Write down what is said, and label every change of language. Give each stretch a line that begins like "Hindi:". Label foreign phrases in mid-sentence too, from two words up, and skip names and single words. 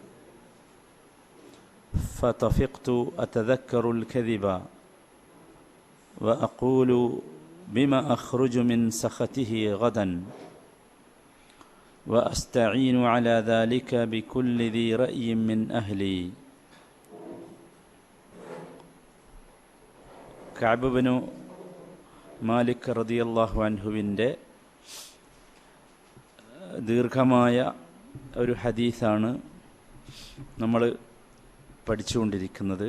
Arabic: فطفقت أتذكر الكذب وأقول بما أخرج من سخطه غدا وأستعين على ذلك بكل ذي رأي من أهلي.
Malayalam: കഅബ് ഇബ്നു മാലിക്
Arabic: رضي الله عنه
Malayalam: ദീർഘമായ ഒരു ഹദീസാണ് നമ്മൾ പഠിച്ചുകൊണ്ടിരിക്കുന്നത്.